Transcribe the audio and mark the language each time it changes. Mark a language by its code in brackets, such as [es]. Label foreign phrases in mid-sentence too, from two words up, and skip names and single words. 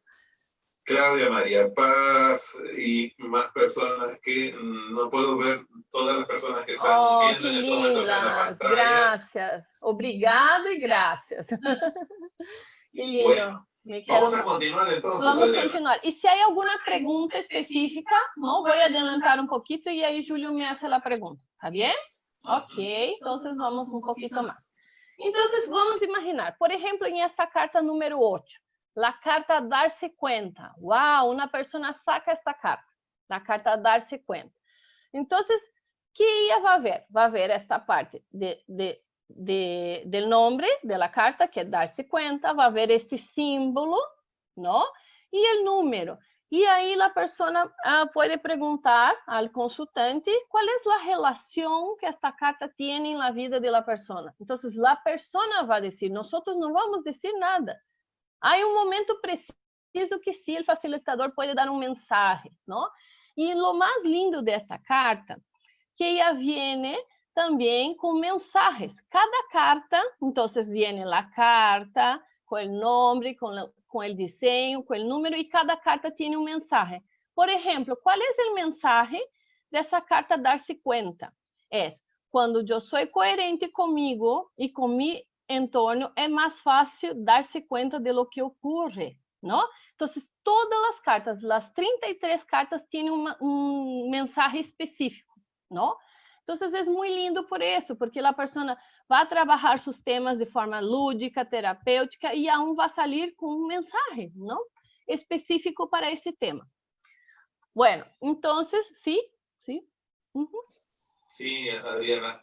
[es] Claudia María Paz y más personas que no puedo ver, todas las personas que están viendo en estos momentos en la pantalla. Gracias. [pt] Obrigado [es] y gracias. Qué lindo. Bueno, vamos a continuar entonces. Vamos a continuar. [pt] E se há alguma pergunta específica, não vou adiantar um pouquinho e aí Júlio me hace a pergunta, tá bem? Ok, então vamos um pouquinho mais. Então vamos imaginar, por exemplo, em esta carta número 8, a carta dar-se conta. Uau, uma pessoa saca esta carta, a carta dar-se conta. Então, que ella vai ver? Vai ver esta parte [es] del nombre de la carta, que es darse cuenta, va a ver este símbolo, ¿no? Y el número. Y ahí la persona puede preguntar al consultante cuál es la relación que esta carta tiene en la vida de la persona. Entonces, la persona va a decir, nosotros no vamos a decir nada. Hay un momento preciso que sí, el facilitador puede dar un mensaje, ¿no? Y lo más lindo de esta carta, que ella viene [pt] também com mensagens. Cada carta, então, viene a carta, com o nome, com o desenho, com o número, e cada carta tem um mensagem. Por exemplo, qual é o mensagem dessa carta dar-se conta? É, quando eu sou coerente comigo e com meu entorno, é mais fácil dar-se conta de lo que ocorre, não? Então, todas as cartas, as 33 cartas, têm um mensagem específico, não? [es] Entonces es muy lindo por eso, porque la persona va a trabajar sus temas de forma lúdica, terapéutica y aún va a salir con un mensaje, ¿no? Específico para ese tema. Bueno, entonces, sí. Sí, Adriana.